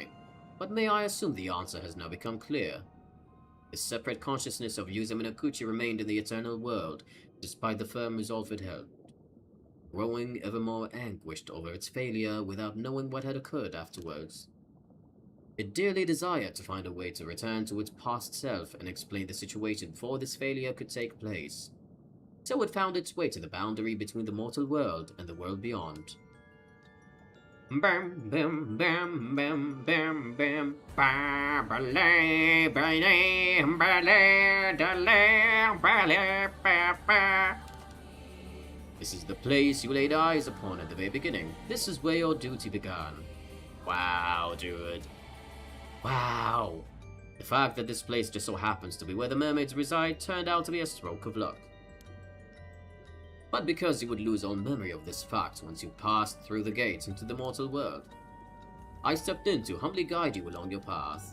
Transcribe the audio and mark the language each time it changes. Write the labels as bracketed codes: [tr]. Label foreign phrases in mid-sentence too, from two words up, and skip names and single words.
[en] But may I assume the answer has now become clear. The separate consciousness of Yuza Minakuchi remained in the eternal world, despite the firm resolve it held, growing ever more anguished over its failure without knowing what had occurred afterwards. It dearly desired to find a way to return to its past self and explain the situation before this failure could take place. So it found its way to the boundary between the mortal world and the world beyond. Bam bam bam bam bam bam ba balay balay balay dalay balay ba ba. This is the place you laid eyes upon at the very beginning. This is where your duty began. Wow, dude. Wow. The fact that this place just so happens to be where the mermaids reside turned out to be a stroke of luck. But because you would lose all memory of this fact once you passed through the gates into the mortal world, I stepped in to humbly guide you along your path.